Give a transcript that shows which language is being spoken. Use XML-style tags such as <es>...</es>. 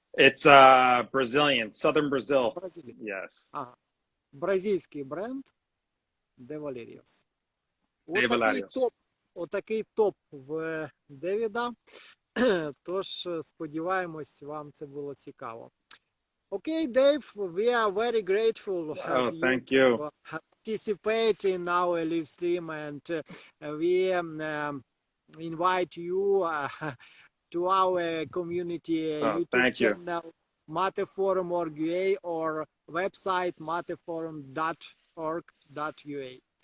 <en>It's Brazilian, southern Brazil. Brazilian. Yes. Ага.</en> <uk>Бразильський бренд De Valerios. Отакий топ в Девіда. Тож, сподіваємось, вам це було цікаво.</uk> <en>Okay, Dave, we are very grateful thank you. to participate in our live stream, and we invite you to our community YouTube channel, mateforum.org.ua, or website mateforum.org.ua.</en>